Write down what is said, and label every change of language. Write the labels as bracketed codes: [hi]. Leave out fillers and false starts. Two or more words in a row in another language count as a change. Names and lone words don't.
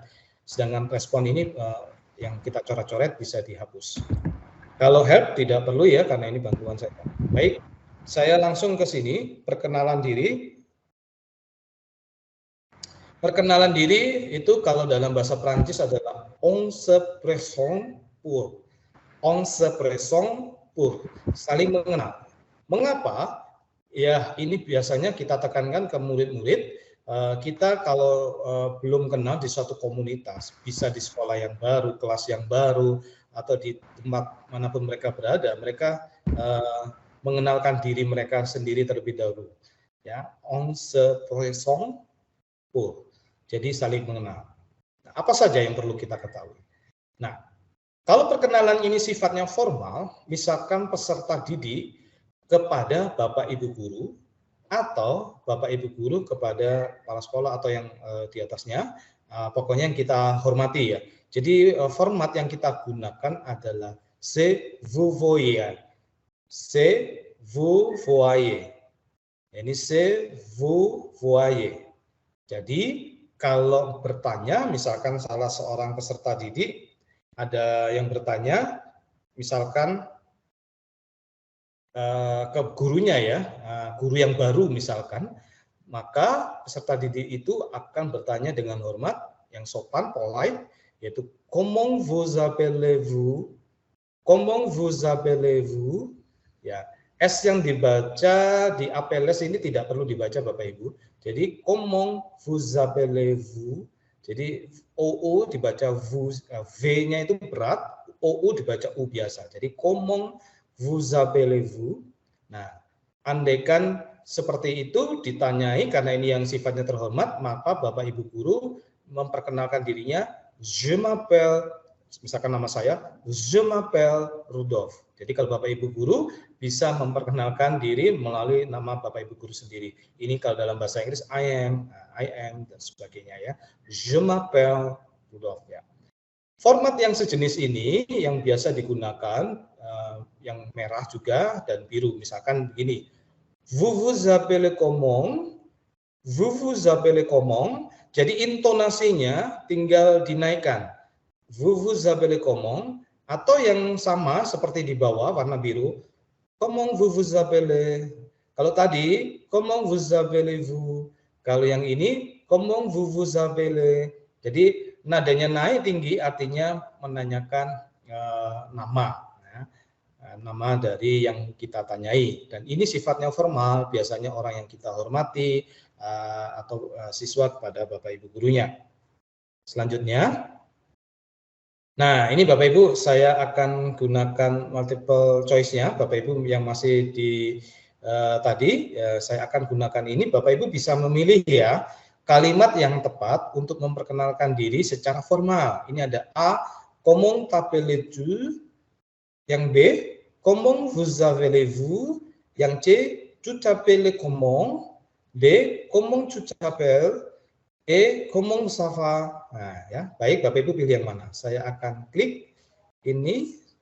[id] Sedangkan respon ini yang kita coret-coret bisa dihapus. Kalau help tidak perlu ya karena ini bantuan saya. Baik, saya langsung ke sini perkenalan diri. Perkenalan diri itu kalau dalam bahasa Prancis adalah [fr] on se présente pour. On se présente pour. [id] Saling mengenal. Mengapa? Ya, ini biasanya kita tekankan ke murid-murid, kita kalau belum kenal di suatu komunitas, bisa di sekolah yang baru, kelas yang baru, atau di tempat manapun mereka berada, mereka mengenalkan diri mereka sendiri terlebih dahulu. Ya, [fr] on se présente pour. [id] Jadi saling mengenal. Nah, apa saja yang perlu kita ketahui? Nah, kalau perkenalan ini sifatnya formal, misalkan peserta didik kepada Bapak Ibu guru atau Bapak Ibu guru kepada kepala sekolah atau yang di atasnya, pokoknya yang kita hormati ya. Jadi format yang kita gunakan adalah [fr] c'est vous voyez. C'est vous voyez. [id] Ini [fr] c'est vous voyez. [id] Jadi kalau bertanya, misalkan salah seorang peserta didik, ada yang bertanya, misalkan ke gurunya ya, guru yang baru misalkan, maka peserta didik itu akan bertanya dengan hormat, yang sopan, polite, yaitu [fr] comment vous appelez-vous, comment vous appelez-vous, [id] ya. S yang dibaca di APLS ini tidak perlu dibaca Bapak Ibu. Jadi [fr] comment vous appelez-vous, [id] jadi OO dibaca vous, V-nya itu berat, OU dibaca U biasa. Jadi [fr] comment vous appelez-vous. [id] Nah, andaikan seperti itu ditanyai karena ini yang sifatnya terhormat, maka Bapak Ibu guru memperkenalkan dirinya, [fr] je m'appelle, [id] misalkan nama saya, [fr] je m'appelle Rudolf. [id] Jadi kalau Bapak Ibu guru bisa memperkenalkan diri melalui nama Bapak Ibu guru sendiri. Ini kalau dalam bahasa Inggris [en] I am [id] dan sebagainya ya. [fr] Je m'appelle Rudolf ya. [id] Format yang sejenis ini yang biasa digunakan yang merah juga dan biru. Misalkan begini. [fr] Vous vous appelez comment? Vous vous appelez comment? [id] Jadi intonasinya tinggal dinaikkan. [fr] Vous vous appelez comment? [id] Atau yang sama seperti di bawah warna biru. [fr] Comment vous vous appelez? [id] Kalau tadi, [fr] comment vous appelez-vous? [id] Kalau yang ini, [fr] comment vous vous appelez? [id] Jadi nadanya naik tinggi artinya menanyakan nama. Nama dari yang kita tanyai, dan ini sifatnya formal, biasanya orang yang kita hormati atau siswa kepada Bapak Ibu gurunya. Selanjutnya, nah ini Bapak Ibu saya akan gunakan [en] multiple choice- [id] nya, Bapak Ibu yang masih di tadi, saya akan gunakan ini, Bapak Ibu bisa memilih ya kalimat yang tepat untuk memperkenalkan diri secara formal. Ini ada A, [fr] comment t'appelles-tu? Yang B, comment vous appelez-vous? Yang C, tu t'appelles comment? D, comment tu t'appelles? E, comment ça va? [id] Nah, ya, baik Bapak Ibu pilih yang mana? Saya akan klik ini.